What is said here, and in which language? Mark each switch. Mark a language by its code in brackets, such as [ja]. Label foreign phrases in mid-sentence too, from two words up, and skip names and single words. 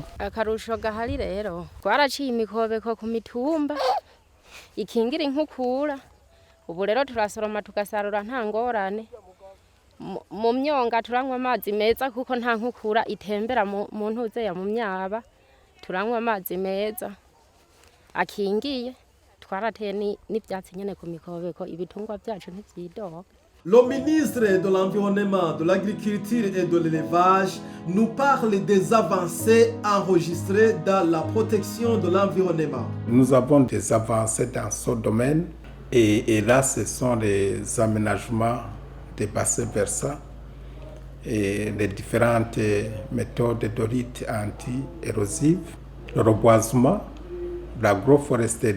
[rn] Akarusho gahari rero twaraciye imikobeko ku mitumba ikingira inkukura, ubu rero turasoroma tugasarura nta ngorane. Mu myonga turanywa amazi meza kuko nta nkukura itembera mu ntuze ya mu myaba, turanywa amazi meza akingiye, twarateye n'ibyatsi nyene ku mikobeko, ibitungwa byacu ntivyidoga. [fr] Le ministre de l'Environnement, de l'Agriculture et de l'Élevage nous parle des avancées enregistrées dans la protection de l'environnement. Nous avons des avancées dans ce domaine et là ce sont les aménagements des bassins versants et les différentes méthodes de lutte anti-érosive, le reboisement, l'agroforesterie.